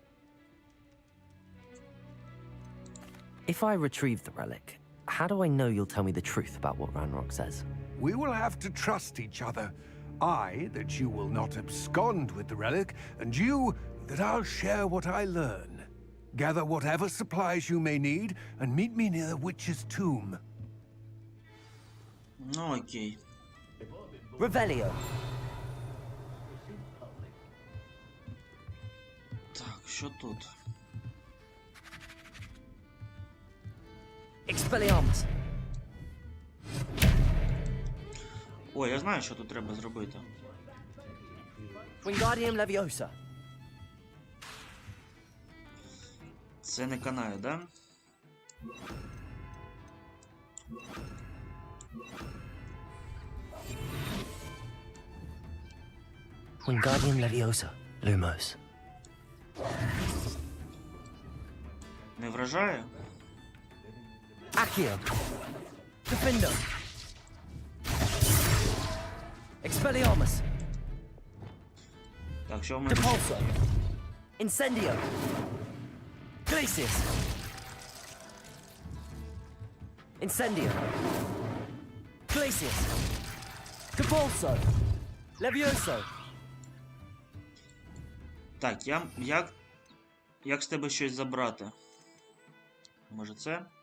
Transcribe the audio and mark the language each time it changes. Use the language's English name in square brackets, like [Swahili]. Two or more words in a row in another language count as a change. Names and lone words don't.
[English] If I retrieve the relic, how do I know you'll tell me the truth about what Ranrock says? We will have to trust each other. I, that you will not abscond with the relic, and you, that I'll share what I learn. Gather whatever supplies you may need, and meet me near the witch's tomb. [Ukrainian] Ну, окей. [English] Revelio. [Ukrainian] Так, що тут? [English] Expelliarmus. [Ukrainian] Ой, я знаю, що тут треба зробити. [English] Wingardium Leviosa. [Ukrainian] Це не канає, да? [English] Wingardium Leviosa. Lumos. [Ukrainian] Не вражає? [English] Accio. Defendo. Expelliarmus. [Ukrainian] Так, що в мене? [English] Depulso. Incendio. Glacius. Incendio. Glacius. Depulso. Levioso. [Ukrainian] Так, як з тебе щось забрати? Може це?